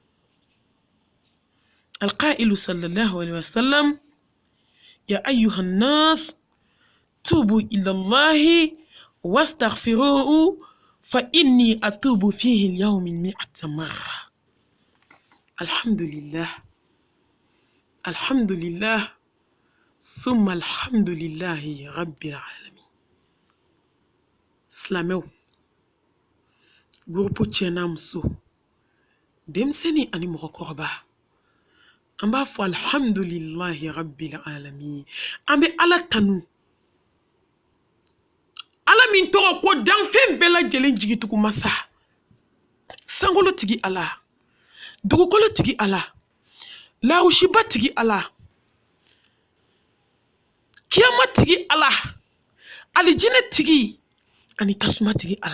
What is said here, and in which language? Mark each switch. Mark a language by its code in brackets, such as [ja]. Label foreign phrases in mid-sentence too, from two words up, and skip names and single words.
[ar] القائل صلى الله عليه وسلم: يا أيها الناس توبوا إلى الله واستغفروه فإني أتوب فيه اليوم 100 مرة. الحمد لله، الحمد لله، ثم الحمد لله رب العالمين. [bm] سلامو groupe Tiena Muso demseni ani mokoroba amba fo [ar] الحمد لله رب العالمين. [bm] Ambe ala tanu, ala min tɔgɔ ko danfɛn bɛɛ lajɛlen jigitugu masa, sankolo tigi ala, dugukolo tigi ala, lawushiba tigi ala, kiyama tigi ala, alijinɛ tigi ani tasuma tigi ala.